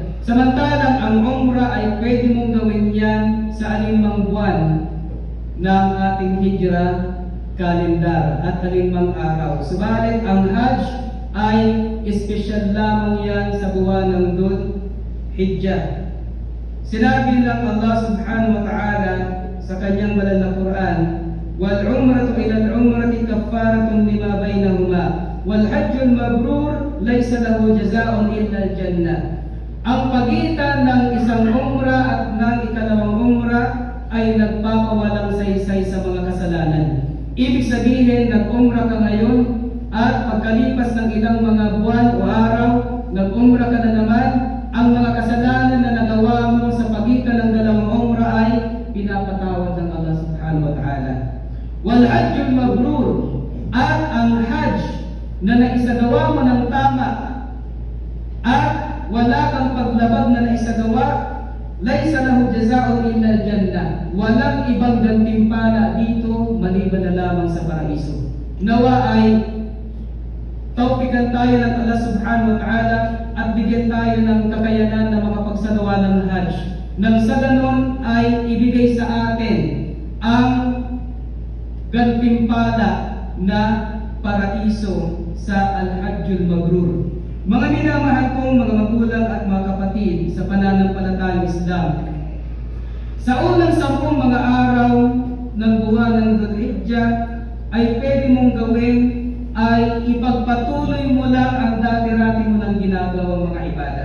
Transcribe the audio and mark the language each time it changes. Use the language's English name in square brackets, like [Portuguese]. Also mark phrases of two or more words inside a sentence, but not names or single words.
[Filipino] Samantalang ang Umrah ay pwede mong gawin yan sa alinmang buwan ng ating Hijrah kalendar at alinmang araw. Subalit ang Hajj ay espesyal lamang yan sa buwan ng Dhul-Hijjah. Sinabi ng Allah [Arabic] سبحانه وتعالى [Filipino] sa kanyang banal na Quran, [Arabic] والعمرة إلى العمرة كفارة لما بينهما والحج المبرور ليس له جزاء إلا الجنة. [Filipino] Ang pagitan ng isang umrah at ng ikalawang umrah ay nagpapawalang saysay sa mga kasalanan. Ibig sabihin, nag-umrah ka ngayon at pagkalipas ng ilang mga buwan o araw, nag-umrah ka na naman, ang mga kasalanan na nagawa mo sa pagitan ng dalawang umrah ay pinapatawad ng Allah [Arabic] سبحانه وتعالى. والحج المبرور, [Filipino] at ang hajj na naisagawa mo ng tama at wala kang paglabag na naisagawa, [Arabic] ليس له جزاء إلا الجنة. [Filipino] Walang ibang gantimpala dito maliban na lamang sa paraiso. Nawa ay tawfikan tayo ng Allah [Arabic] سبحانه وتعالى [Filipino] at bigyan tayo ng kakayanan na makapagsagawa ng hajj. Nang sa ganon ay ibigay sa atin ang gantimpala na paraiso sa [Arabic] الحج المبرور. [Filipino] Mga minamahal kong mga magulang at mga kapatid sa pananampalatayang Islam, sa unang 10 mga araw ng buwan ng Dhul-Hijjah ay pwede mong gawin ay ipagpatuloy mo lang ang dati-rati mo ng ginagawang mga ibadah.